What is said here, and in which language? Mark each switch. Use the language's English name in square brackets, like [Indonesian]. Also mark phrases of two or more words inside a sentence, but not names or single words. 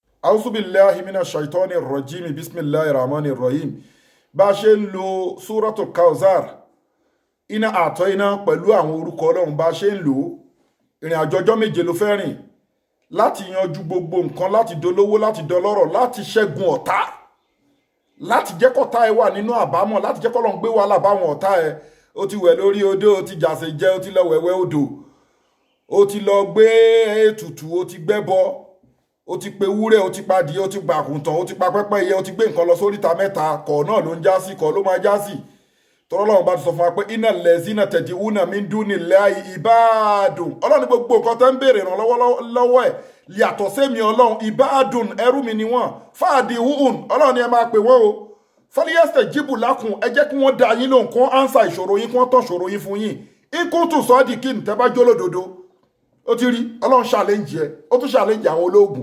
[Arabic] أعوذ بالله من الشيطان الرجيم بسم الله الرحمن الرحيم. [Yoruba] Bá a ṣe ń lo Suratul Kawthar, iná àtọ́ iná pẹ̀lú àwọn orúkọ Ọlọ́run bá a ṣe ń lò ó. Ìrìn àjò ọjọ́ méje ló fẹ́ rìn láti yanjú gbogbo nǹkan, láti dolówó, láti dọlọ́rọ̀, láti ṣẹ́gun ọ̀tá, láti jẹ́ kọ́tá ẹ wà nínú àbámọ̀, láti jẹ́ kọ́lọ́run gbé wàhálà báwọn ọ̀tá ẹ. Ó ti wẹ̀ lórí odó, ó ti jàsè jẹ́, ó ti lọ wẹ̀wẹ̀ odò, ó ti lọ gbé ètùtù, ó ti gbẹ́bọ, ó ti pe wúrẹ́, ó ti pa adìẹ, ó ti pa àgùntàn, ó ti pa pẹ́pẹ́yẹ, ó ti gbé nǹkan lọ sóríta mẹ́ta, kọ̀ náà ló ń já sí, kọ̀ ló máa já sí. Tọ́lọ́run bá ti sọ fún wa pé [Arabic] إن الذين تدعون من دون الله عباد. [Yoruba] Ọlọ́run gbogbo nǹkan tẹ́ ń béèrè ìrànlọ́wọ́ lọ́wọ́ ẹ̀ yàtọ̀ sẹ́mi Ọlọ́run, ibadun ẹrú mi ni wọ́n, fa'di'uhum Ọlọ́run ni ẹ máa pè wọ́n o. [Arabic] فليستجيبوا لكم [Yoruba] ẹ jẹ́ kí wọ́n dá yín lóhùn, kán ánsà ìṣòro yín, kán tán ìṣòro yín fún yín. [Arabic] إن كنتم صادقين [Yoruba] tẹ́ bá jólódodo. Ó ti rí Ọlọ́run challenge ẹ, ó tún challenge àwọn ológun.